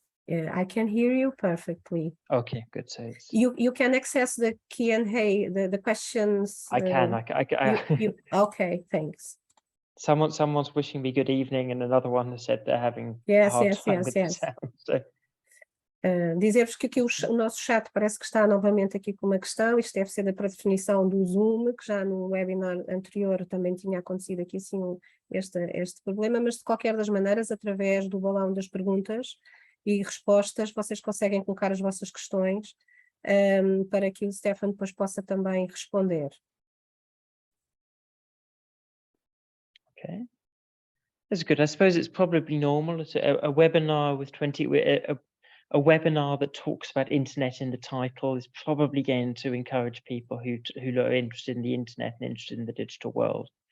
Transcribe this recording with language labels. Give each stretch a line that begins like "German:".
English: I can hear you perfectly. Okay, good. So it's, You can access the Q&A, the questions. I can. Okay, thanks. Someone's wishing me good evening, and another one has said they're having a Yes, hard yes, time yes, with the yes. sound. So
Portuguese: Dizer-vos que aqui o nosso chat parece que está novamente aqui com uma questão. Isto deve ser da predefinição do Zoom, que já no webinar anterior também tinha acontecido aqui assim este problema, mas de qualquer das maneiras, através do balão das perguntas e respostas, vocês conseguem colocar as vossas questões para que o Stefan depois possa também responder.
English: okay, that's good. I suppose it's probably normal. It's a webinar with 20. A webinar that talks about internet in the title is probably going to encourage people who are interested in the internet and interested in the digital world.